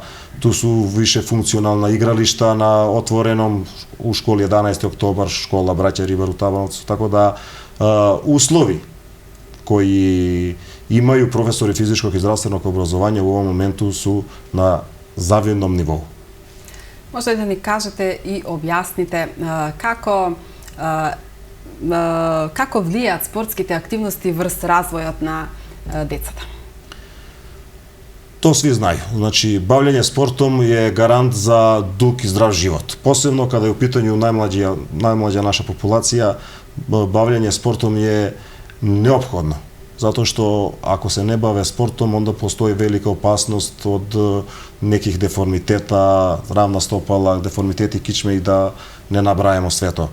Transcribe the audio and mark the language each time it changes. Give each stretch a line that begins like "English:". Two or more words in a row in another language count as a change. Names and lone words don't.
Serbian: Tu su više funkcionalna igrališta na otvorenom, u školi 11. oktobar, škola Braća Ribar u Tabanovcu. Tako da uslovi koji imaju profesori fizičkog i zdravstvenog obrazovanja u ovom momentu su na zavidnom nivou.
Macedonian: Може ли да ни кажете и објасните како влијаат спортските активности врз развојот на децата?
Serbian: To svi znaju. Znači, bavljenje sportom je garant za dug i zdrav život. Posebno kada je u pitanju najmlađa naša populacija, bavljenje sportom je neophodno. Zato što ako se ne bave sportom, onda postoji velika opasnost od nekih deformiteta, ravna stopala, deformiteti kičme i da ne nabrajamo sve to.